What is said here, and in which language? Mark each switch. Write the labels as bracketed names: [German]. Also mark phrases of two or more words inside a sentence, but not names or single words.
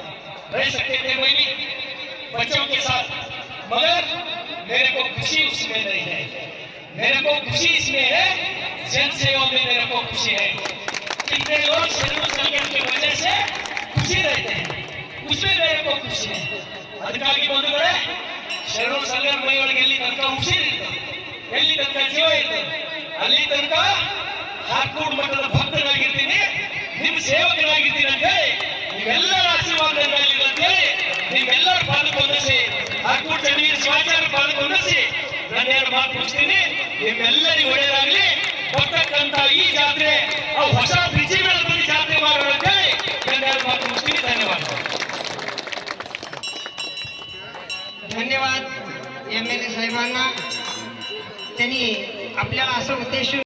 [Hindi] रह सकते थे मैं भी बच्चों के साथ, मगर मेरे को खुशी उसमें नहीं है. मेरे को खुशी इसमें है, जन सेवा में मेरे को खुशी है. कितने लोग शरीर संगठन की वजह से खुशी रहते हैं, उसमें मेरे को खुशी है. [Kannada] ಅದಕ್ಕಾಗಿ ಬಂಧುಗಳೇ, ಶರಣು ಸಂಘದ ಮನೆಯೊಳಗೆ ಎಲ್ಲಿ ತನಕ ಉಸಿರಿರ್ತದೆ, ಎಲ್ಲಿ ತನಕ ಜೀವ ಇರ್ತದೆ, ಅಲ್ಲಿ ತನಕ ಹಾರ್ಕೂಡ್ ಮಠದ ಭಕ್ತನಾಗಿರ್ತೀನಿ, ನಿಮ್ಮ ಸೇವಕನಾಗಿರ್ತೀನಿ ಅಂತ ಹೇಳಿ ನಿಮ್ಮೆಲ್ಲರ ಆಶೀರ್ವಾದ ನನ್ನಲ್ಲಿ ಅಂತ ಹೇಳಿ ನಿಮ್ಮೆಲ್ಲರ ಪಾಲ್ಗೊಂಡಿಸಿ, ಹಾರ್ಕೂಡ್ ಚಂದ್ರೀಯ ಶಿವಾಚಾರ್ಯ ಪಾಲ್ಗೊಂಡಿಸಿ ನಾನು ಎರಡು ಮಾತು ಮುಗಿಸ್ತೀನಿ. ನಿಮ್ಮೆಲ್ಲರಿಗೂ ಒಳ್ಳೆಯದಾಗಲಿ. ಬರ್ತಕ್ಕಂಥ ಈ ಜಾತ್ರೆ ಅವು ಹೊಸ ವಿಜಯಗಳ ಜಾತ್ರೆ ಮಾಡೋಣ ಅಂತ ಹೇಳಿ ನಾನು ಎರಡು ಮಾತು ಮುಗಿಸ್ತೀನಿ. ಧನ್ಯವಾದ. [Marathi] धन्यवाद एमएलए साहेबांना. त्यांनी आपल्याला असं उद्देश